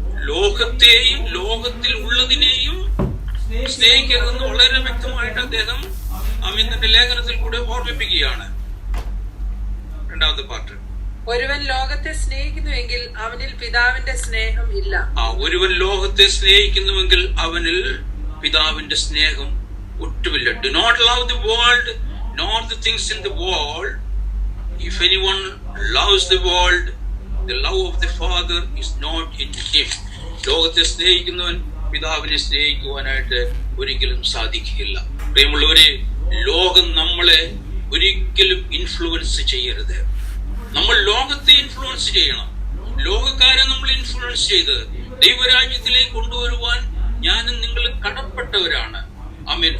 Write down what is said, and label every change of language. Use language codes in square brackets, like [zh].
[ml] ലോകത്തെയും ലോകത്തിൽ ഉള്ളതിനെയും സ്നേഹിക്കരുതെന്ന് വളരെ വ്യക്തമായിട്ട് അദ്ദേഹം തന്റെ ലേഖനത്തിൽ കൂടെ ഓർമ്മിപ്പിക്കുകയാണ്. രണ്ടാമത്തെ പാർട്ട്. ഒരുവൻ ലോകത്തെ സ്നേഹിക്കുന്നുവെങ്കിൽ അവനിൽ പിതാവിന്റെ സ്നേഹം ഇല്ല. ഒരുവൻ ലോകത്തെ സ്നേഹിക്കുന്നുവെങ്കിൽ അവനിൽ പിതാവിന്റെ സ്നേഹം ഒട്ടുമില്ല. [en] Do not love the world nor the things in the world. If anyone loves the world, the love of the Father is not in him. [ml] ലോകത്തെ സ്നേഹിക്കുന്നവൻ പിതാവിനെ സ്നേഹിക്കുവാനായിട്ട് ഒരിക്കലും സാധിക്കില്ല. പ്രിയമുള്ളവരെ, ലോകം നമ്മളെ ഒരിക്കലും ഇൻഫ്ലുവൻസ് ചെയ്യരുത്. നമ്മൾ ലോകത്തെ ഇൻഫ്ലുവൻസ് ചെയ്യണം. ലോകക്കാരെ നമ്മൾ ഇൻഫ്ലുവൻസ് ചെയ്ത് ദൈവരാജ്യത്തിലേക്ക് കൊണ്ടുവരുവാൻ ഞാനും നിങ്ങളും കടപ്പെട്ടവരാണ്. ആമേൻ.